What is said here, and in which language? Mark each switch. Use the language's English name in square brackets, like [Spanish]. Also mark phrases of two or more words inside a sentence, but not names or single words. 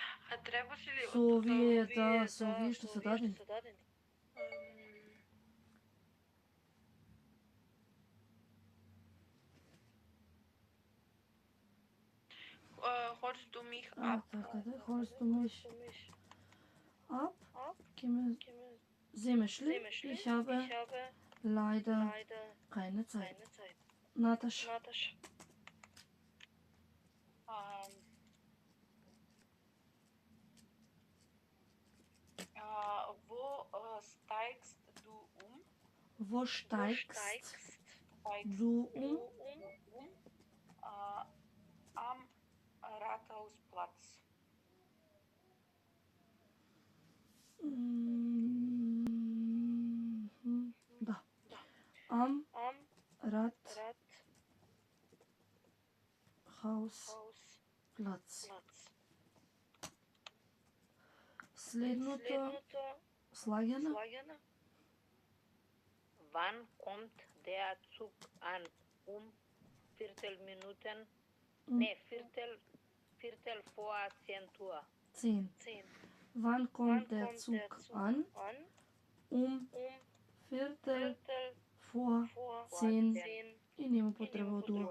[Macedonian] А требаше ли Со овие, да, со овие што се дадени. [German] Horst du mich [Macedonian] А, [German] ab? [Macedonian] така да, [German] horst du mich ab, [Macedonian] ќе ме земеш ли? [German] Ich habe leider keine Zeit. [Macedonian] Наташа. [German] Wo steigst du um? Wo steigst du um? Am Rathausplatz. [Macedonian] Да. [German] Am Rathausplatz. [Macedonian] Следното слагена. [German] Wann kommt der Zug an? Viertelminuten? Nee, Viertel vor 10 Uhr. 10. Wann kommt der Zug an? Viertel vor 10. [Macedonian] И нема потреба од ова.